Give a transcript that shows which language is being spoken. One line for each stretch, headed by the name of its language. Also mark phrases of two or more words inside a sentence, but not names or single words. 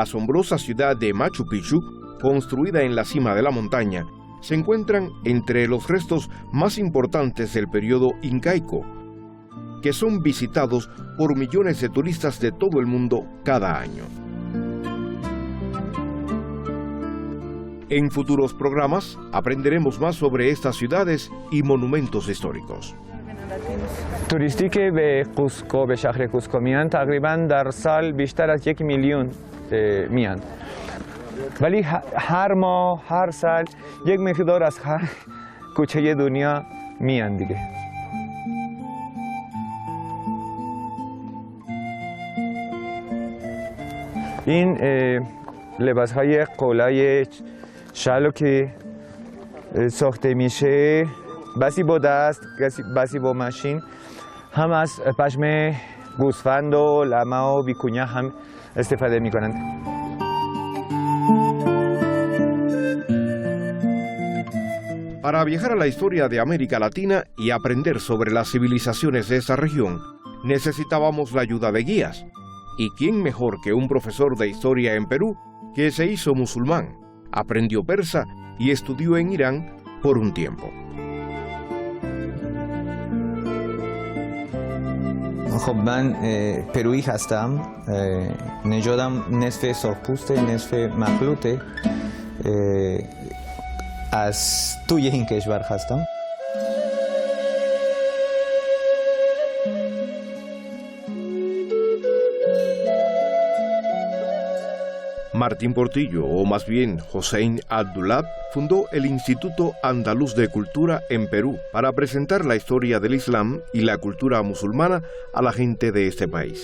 Spanish: asombrosa ciudad de Machu Picchu, construida en la cima de la montaña, se encuentran entre los restos más importantes del periodo incaico, que son visitados por millones de turistas de todo el mundo cada año. En futuros programas aprenderemos más sobre estas ciudades y monumentos históricos.
Persian: توریستی که به قوسکو به شهر قوسکو میان تقریبا در سال بیشتر از 1 میلیون میان. ولی هر ماه هر سال یک مقدار از هر کوچه دنیا میان دیگه. این لباس‌های قولای شالو که ساخته میشه بسی با دست بسی با ماشین هم از پشم گوسفند و لمه و ویکونیا هم استفاده میکنند.
Spanish: Para viajar a la historia de América Latina y aprender sobre las civilizaciones de esta región, necesitábamos la ayuda de guías. ¿Y quién mejor que un profesor de historia en Perú que se hizo musulmán, aprendió persa y estudió en Irán por un tiempo?
Persian: خب من پرویی هستم. نژادم نصف سرخپوسته نصف مخلوطه. از توی این کشور هستم.
Spanish: Martín Portillo, o más bien Hossein Abdullah, fundó el Instituto Andaluz de Cultura en Perú para presentar la historia del Islam y la cultura musulmana a la gente de este país.